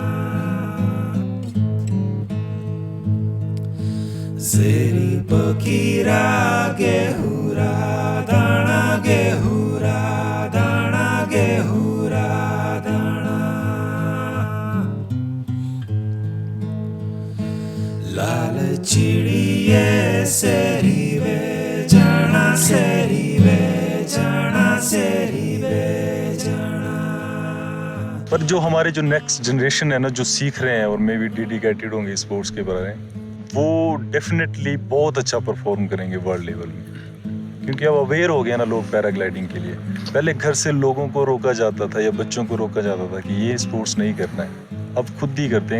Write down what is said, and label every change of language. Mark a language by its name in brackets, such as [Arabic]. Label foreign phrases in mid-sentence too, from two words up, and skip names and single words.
[Kangri] सेरी पकीरा गेहूरा दाना, गेहूरा दाना, गेहूरा दाना। लाल चिड़िए सेरी बे जाना, सेरी बे जाना, सेरी बे जाना। [Hindi] पर जो हमारे जो [English] next generation [Hindi] है ना, जो सीख रहे हैं और [English] maybe dedicated [Hindi] होंगे स्पोर्ट्स के बारे में, वो डेफिनेटली बहुत अच्छा परफॉर्म करेंगे [English] world level [Hindi] में। क्योंकि अब अवेयर हो गया ना लोग पैराग्लाइडिंग के लिए। पहले घर से लोगों को रोका जाता था या बच्चों को रोका जाता था कि ये स्पोर्ट्स नहीं करना है, अब खुद ही करते हैं।